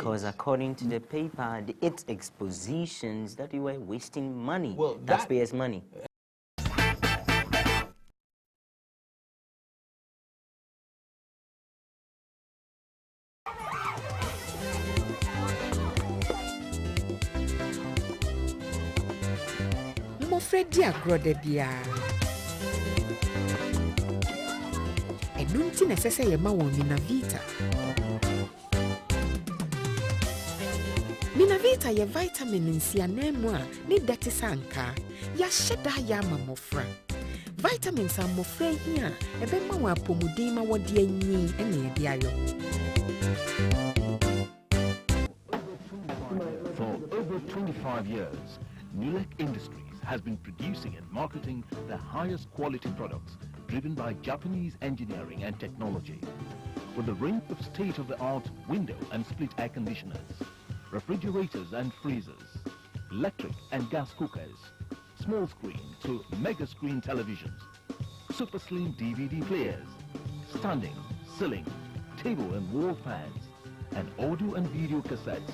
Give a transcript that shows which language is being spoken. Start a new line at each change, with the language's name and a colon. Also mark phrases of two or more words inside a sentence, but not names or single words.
English: Because according to the paper, its expositions, that you were wasting money, taxpayers' money. Freddy Agrodebia.
Akan: Enunti nesese yema won Minavita. Minavita ye vitamin nsianemu a ne dete sanka ya sheda ya mamofra. Vitamins amofra hia ebe ma wa pomuden ma wode anyi ene ye de ayo.
English: For over 25 years, Nulek Industries has been producing and marketing the highest quality products driven by Japanese engineering and technology, with a range of state-of-the-art window and split air conditioners, refrigerators and freezers, electric and gas cookers, small screen to mega screen televisions, super slim DVD players, standing, ceiling, table and wall fans, and audio and video cassettes.